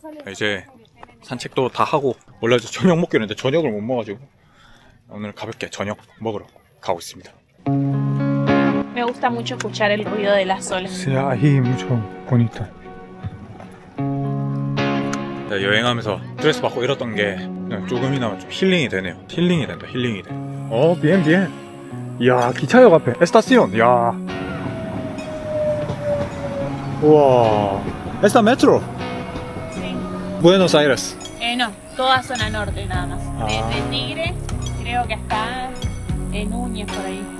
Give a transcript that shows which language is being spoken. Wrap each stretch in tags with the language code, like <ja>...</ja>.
<ko>이제 산책도 다 하고 원래 저녁 먹기로 했는데 저녁을 못 먹어가지고 오늘 가볍게 저녁 먹으러 가고 있습니다.</ko> <es>Me gusta mucho escuchar el ruido de las olas. Sí, ahí mucho bonita.</es> <ko>여행하면서 스트레스 받고 이랬던 게 그냥 조금이나마 좀 힐링이 되네요. 힐링이 된다. bien. 이야, 기차역 앞에 에스타시온. 이야. 우와.</ko> <es>Esta metro. Sí. Buenos Aires. No, toda zona norte nada más. Ah. Desde Tigre, creo que hasta en Núñez por ahí.</es>